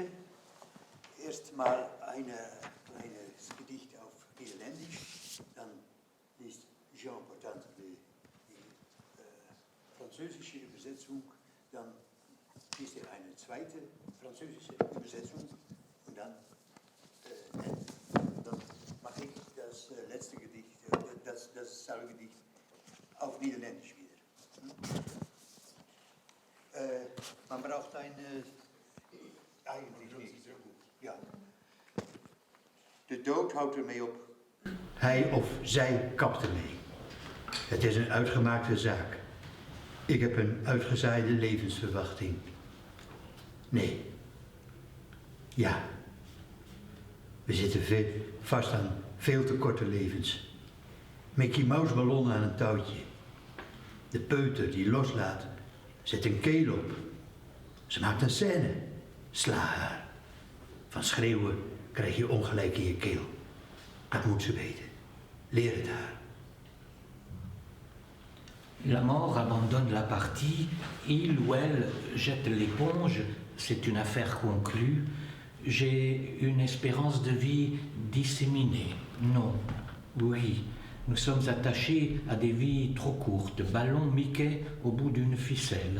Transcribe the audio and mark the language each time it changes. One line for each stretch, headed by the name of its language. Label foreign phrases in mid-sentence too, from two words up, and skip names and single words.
German: Erstmal ein kleines Gedicht auf Niederländisch, dann liest Jean Portant die französische Übersetzung, dann liest eine zweite französische Übersetzung und dann mache ich das letzte Gedicht, das Salgedicht auf Niederländisch wieder. Man braucht eigentlich niet. Ja.
Dutch: De dood houdt ermee op. Hij of zij kapt ermee. Het is een uitgemaakte zaak. Ik heb een uitgezaaide levensverwachting. Nee. Ja. We zitten vast aan veel te korte levens. Mickey Mouse ballon aan een touwtje. De peuter die loslaat, zet een keel op. Ze maakt een scène. Sla haar. Van schreeuwen krijg je ongelijk in je keel. Dat moet ze weten. Leer het haar.
French: La mort abandonne la partie, il ou elle jette l'éponge, c'est une affaire conclue. J'ai une espérance de vie disséminée. Non, oui, nous sommes attachés à des vies trop courtes, ballon Mickey au bout d'une ficelle.